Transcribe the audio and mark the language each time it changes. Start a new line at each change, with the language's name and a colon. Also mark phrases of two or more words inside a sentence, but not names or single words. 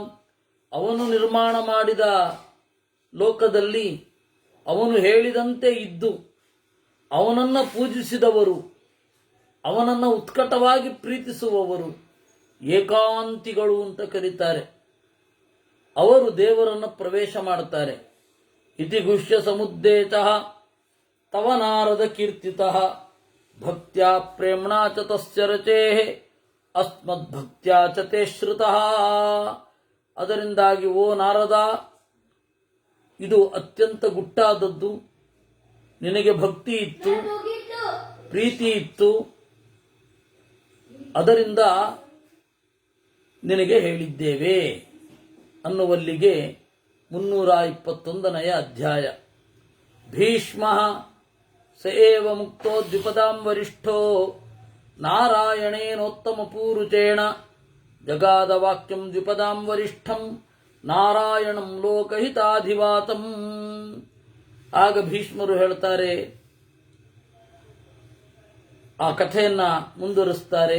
Kannada: ಅವನು ನಿರ್ಮಾಣ ಮಾಡಿದ ಲೋಕದಲ್ಲಿ ಅವನು ಹೇಳಿದಂತೆ ಇದ್ದು ಅವನನ್ನು ಪೂಜಿಸಿದವರು, ಅವನನ್ನು ಉತ್ಕಟವಾಗಿ ಪ್ರೀತಿಸುವವರು ಏಕಾಂತಿಗಳು ಅಂತ ಕರೀತಾರೆ. ಅವರು ದೇವರನ್ನು ಪ್ರವೇಶ ಮಾಡುತ್ತಾರೆ.
Sanskrit: ಇತಿ ಗುಷ್ಯ ಸಮುದ್ದೇತಃ ತವ ನಾರದ ಕೀರ್ತಿತಃ ಭಕ್ತ್ಯಾ ಪ್ರೇಮ್ಣಾ ಚ ತಸ್ಯ ರಚೇಃ ಅಸ್ಮದ್ಭಕ್ತ್ಯಾ ಚ ತೇ ಶ್ರುತಃ.
Kannada: ಅದರಿಂದಾಗಿ ಓ ನಾರದ, ಇದು ಅತ್ಯಂತ ಗುಟ್ಟಾದದ್ದು, ನಿನಗೆ ಭಕ್ತಿ ಇತ್ತು, ಪ್ರೀತಿ ಇತ್ತು, ಅದರಿಂದ ನಿನಗೆ ಹೇಳಿದ್ದೇವೆ ಅನ್ನುವಲ್ಲಿಗೆ 321ನೇ ಅಧ್ಯಾಯ.
Sanskrit: ಭೀಷ್ಮ ಸ ಏವ ಮುಕ್ತೋ ದ್ವಿಪದಾಂ ವರಿಷ್ಠೋ ನಾರಾಯಣೇನೋತ್ತಮ ಪೂರುಚೇಣ ಜಗಾದ ವಾಕ್ಯಂ ದ್ವಿಪದಾಂ ವರಿಷ್ಠಂ ನಾರಾಯಣಂ ಲೋಕಹಿತಾಧಿವಾತಂ.
Kannada: ಆಗ ಭೀಷ್ಮರು ಹೇಳ್ತಾರೆ, ಆ ಕಥೆಯನ್ನ ಮುಂದುವರಿಸ್ತಾರೆ.